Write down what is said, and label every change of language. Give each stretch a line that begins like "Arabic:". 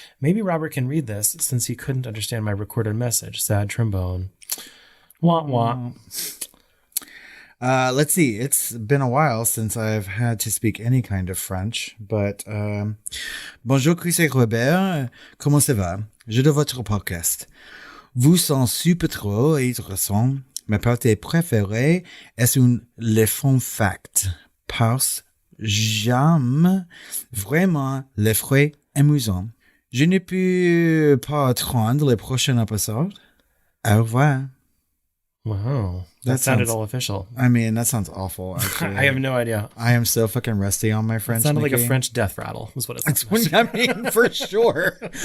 English: Maybe Robert can read this since he couldn't understand my recorded message. Sad trombone. Wah, wah. Let's see. It's been a while since I've had to speak any kind of French, but
French: bonjour Chris et Robert, comment ça va? Je de votre podcast. Vous sont super trop intéressants. Ma partie préférée est les fun facts parce que j'aime vraiment les faits amusants. Je ne peux pas attendre le prochain épisode. Au revoir.
English: Wow. That sounded all official. I mean, that sounds awful, actually. I have no idea. I am so fucking rusty on my French. It sounded Nikki. like a French death rattle, was what it sounded That's what I mean, for sure.